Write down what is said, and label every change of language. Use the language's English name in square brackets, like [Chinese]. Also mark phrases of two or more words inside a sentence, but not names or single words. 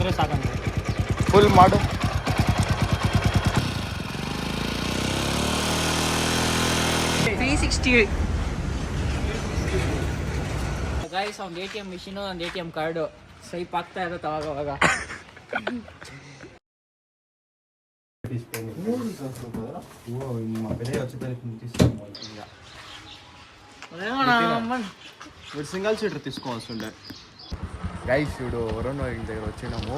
[Kannada] ಬಂದರೆ ಸಾಕಂತ. ಫುಲ್ ಮಾಡು. ಗೈಸ್ ಒಂದು [English] ATM machine [Kannada] ಒಂದು [English] ATM card swipe [Kannada] ಆಗ್ತಾ ಇರುತ್ತೆ ಅವಾಗ. [English] single seater [Telugu] తీసుకోవాల్సిండే. గైస్ చూడు వరుణ్ దగ్గర వచ్చినాము.